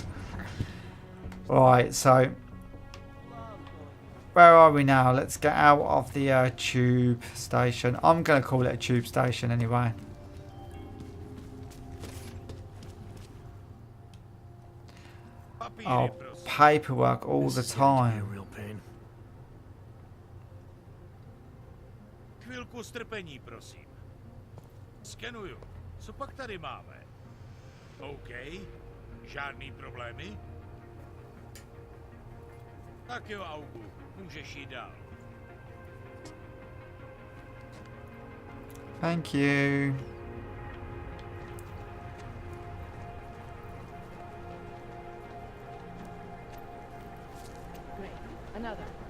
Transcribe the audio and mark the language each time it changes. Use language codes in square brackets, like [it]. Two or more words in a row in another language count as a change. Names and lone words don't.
[en] Right, so where are we now? Let's get out of the tube station. I'm going to call it a tube station anyway. Oh, paperwork all the time. Real pain. [cs] Chvilku strpení, prosím. Skenuju. Co pak tady máme? OK. Žádný problémy? Tak jo, Augu. Můžeš jít dál. [en] Thank you. Great. Another.